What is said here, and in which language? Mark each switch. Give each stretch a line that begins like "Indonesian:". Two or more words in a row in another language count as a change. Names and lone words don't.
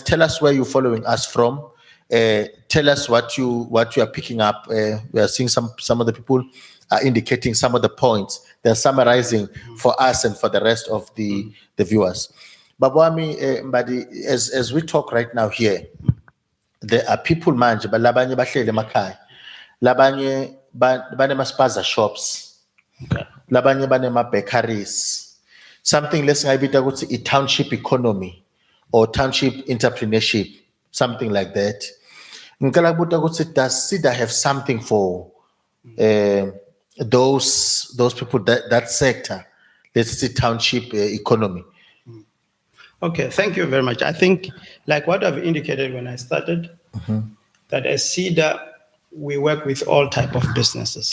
English: Tell us where you're following us from. Tell us what you are picking up. We are seeing some of the people are indicating some of the points. They're summarizing for us and for the rest of the viewers. Babwami, Mbadi, as we talk right now here, there are people
Zulu: manje balabanye bahlele emakhaya. Labanye banema spaza shops. Okay. Labanye banema bakeries.
English: Something less
Zulu: ngayibita ukuthi
English: a township economy or township entrepreneurship, something like that.
Zulu: Ngicela ukubuta ukuthi
English: does SEDA have something for those people, that sector, let's say township economy? Okay, thank you very much. I think, like what I've indicated when I started, that as SEDA, we work with all type of businesses.